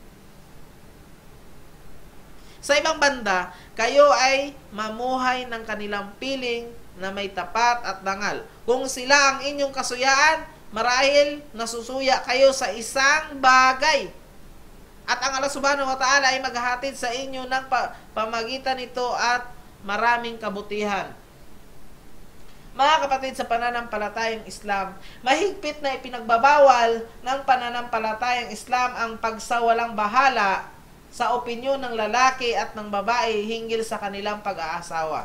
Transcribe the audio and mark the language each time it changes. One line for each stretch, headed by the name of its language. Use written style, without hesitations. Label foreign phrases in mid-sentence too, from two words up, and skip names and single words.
Filipino: Sa ibang banda, kayo ay mamuhay ng kanilang piling na may tapat at dangal. Kung sila ang inyong kasuyaan, marahil nasusuya kayo sa isang bagay. At ang Allah
Arabic: سبحانه وتعالى
Filipino: ay maghahatid sa inyo ng pamagitan nito at maraming kabutihan. Mga kapatid, sa pananampalatayang Islam, mahigpit na ipinagbabawal ng pananampalatayang Islam ang pagsawalang bahala sa opinyon ng lalaki at ng babae hinggil sa kanilang pag-aasawa.